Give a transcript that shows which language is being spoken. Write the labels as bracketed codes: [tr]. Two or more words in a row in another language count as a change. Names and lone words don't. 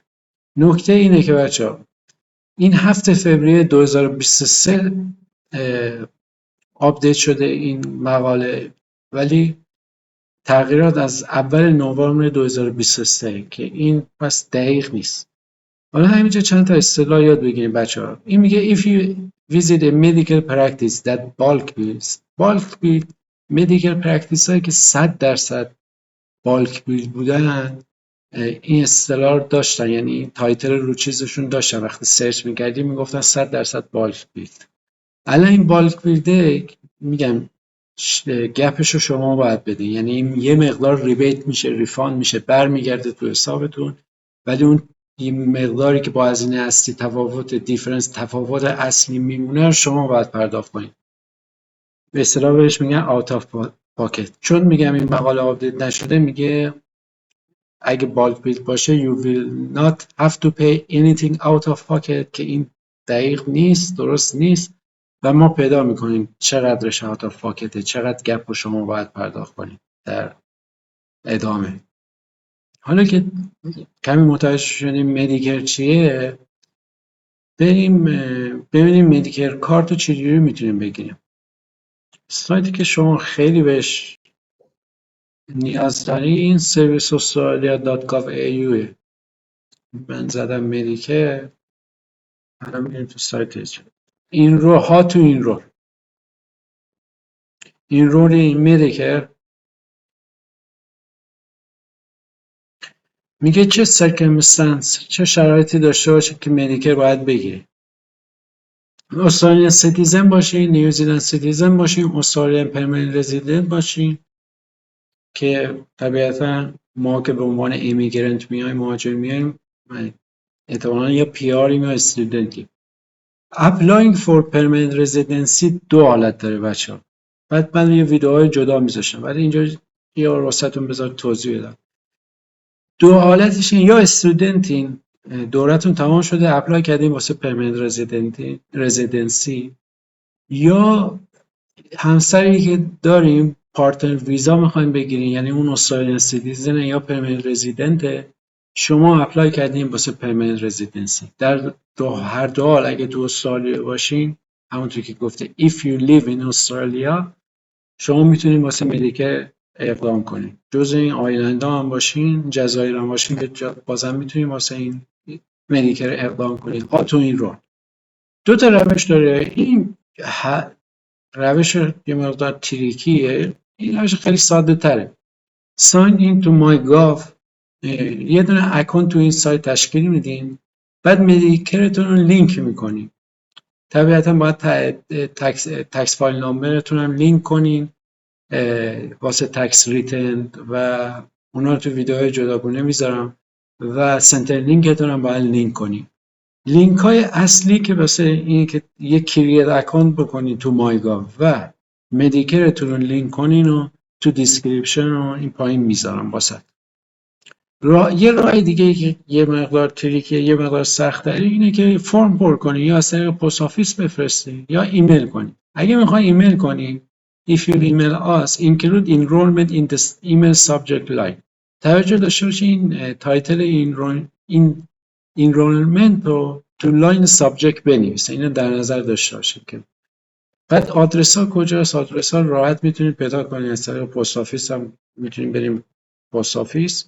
[fa] نکته اینه که بچه ها این 7 فوریه 2023 آپدیت شده این مقاله، ولی تغییرات از اول نوامبر 2023 که این پس دقیق نیست. حالا همینجا چند تا اصطلاح یاد بگیریم بچه ها. این میگه [en] if you visit a medical practice that bulk bill medical practice [fa] هایی که 100% [en] bulk bill [fa] بودن این اصطلاح رو داشتن، یعنی تایتل رو چیزشون داشتن. وقتی سرچ میکردیم میگفتن 100% [en] bulk bill. [fa] الان این بالک بیلده میگم گپش رو شما باید بدین، یعنی یه مقدار ریبیت میشه، ریفاند میشه، برمیگرده تو حسابتون، ولی اون این مقداری که با هزینه اصلی تفاوت اصلی میمونه رو شما باید پرداخت کنید. به اصطلاح بهش میگن [en] out of pocket. [fa] چون میگم این مقاله آپدیت نشده، میگه اگه بالک بیل باشه [en] you will not have to pay anything out of pocket، [fa] که این دقیق نیست، درست نیست و ما پیدا میکنیم چقدرش [en] out of pocket، [fa] چقدر گپ رو شما باید پرداخت کنید در ادامه. حالا که کمی متوجه شدیم مدیکر چیه، بریم ببینیم مدیکر کارت رو چجوری میتونیم بگیریم. سایتی که شما خیلی بهش نیاز داری این serviceaustralia.gov.au. من زدم مدیکر، الان میریم تو سایتش. این رو [en] enroll in Medicare [fa] میگه چه circumstance، چه شرایطی داشته باشه که مدیکر باید بگیری. استرالیان سیتیزن باشین، نیوزیلند سیتیزن باشین، [en] Australian permanent resident [fa] باشین که طبیعتا ما که به عنوان ایمیگرنت میایم، مهاجر میایم، احتمالاً یا پی آریم یا استودنتیم. [en] Applying for permanent residency [fa] دو حالت داره بچه‌ها. بعد من یه ویدیوهای جدا میذاشتم ولی اینجا یه واسهتون بذار توضیح بدم. دو حالتش این، یا استودنتین، دورتون تمام شده اپلای کردین واسه [en] permanent residency, [fa] یا همسری که داریم [en] partner visa [fa] میخوایم بگیرین، یعنی اون [en] Australian citizen [fa] یا [en] permanent resident, [fa] شما اپلای کردین واسه [en] permanent residency. [fa] در هر دو حال اگه تو استرالیا باشین، همونطور که گفته [en] if you live in Australia، [fa] شما میتونین واسه مدیکر اقدام کنین. جز این آیلند هم باشین، جزایر هم باشین، بازم میتونین واسه این مدیکر اقدام کنین. تو این رو دو تا روش داره. این روش یه مقدار تریکیه، این روش خیلی ساده تره. [en] sign in to MyGov، [fa] یه دونه اکانت تو این سایت تشکیل میدین، بعد مدیکرتون رو لینک میکنین. طبیعتا باید تکس فایل نامبرتون هم لینک کنین واسه [en] tax return [fa] و اونا رو تو ویدیوهای جداگونه میذارم، و سنتر لینکتون هم باید لینک کنین. لینک های اصلی که واسه این که یک [en] create account [fa] بکنین تو مایگاو و مدیکرتون رو لینک کنین و تو دیسکریپشن و این پایین میذارم واسه. یه راه دیگه که یه مقدار تریکیه، یه مقدار سخت‌تره، اینه که فرم پر کنی یا از طریق [en] post office [fa] بفرستی یا ایمیل کنی. اگه میخوای ایمیل کنی [en] if you email us include enrollment in the email subject line. [fa] توجه داشته باشی این تایتل این enrollment رو تو [en] line subject [fa] بنویسه. اینو در نظر داشته باشید که بعد آدرس ها کجاست. آدرس ها راحت میتونید پیدا کنید از طریق [en] post office [fa] هم میتونید بریم [en] post office.